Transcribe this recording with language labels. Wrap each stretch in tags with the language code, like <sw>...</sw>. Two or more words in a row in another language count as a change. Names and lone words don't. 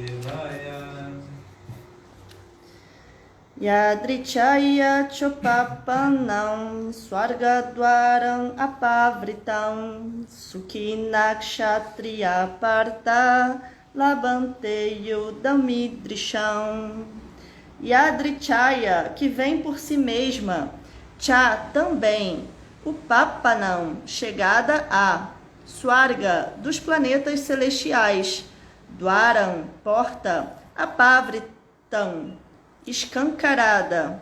<sa>Yadrichaya Chopapanam Swargadwaram Apavritam Sukhinakshatriya Partha Labante Yudam Idrisham.</sa> <pt>Yadrichaya, que vem por si mesma. Cha, também. Upapanam, chegada a. Swarga, dos planetas celestiais. Dwaram, porta. Apavritam, escancarada.</pt>